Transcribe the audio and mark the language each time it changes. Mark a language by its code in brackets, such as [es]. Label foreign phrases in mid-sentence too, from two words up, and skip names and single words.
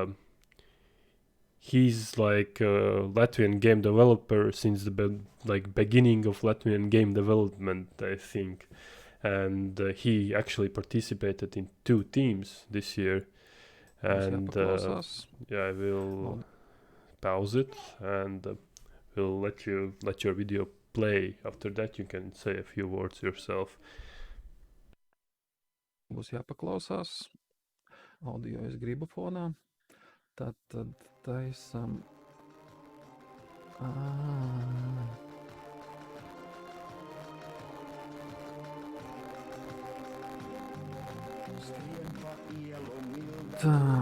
[en] He's like a Latvian game developer since the beginning of Latvian game development, I think, and he actually participated in 2 teams this year. And yeah, I will pause it and we'll let your video play. After that, you can say a few words yourself. [lv] Būs jāpaklausās. Audio es gribu fonā. Tad taisam. Tā.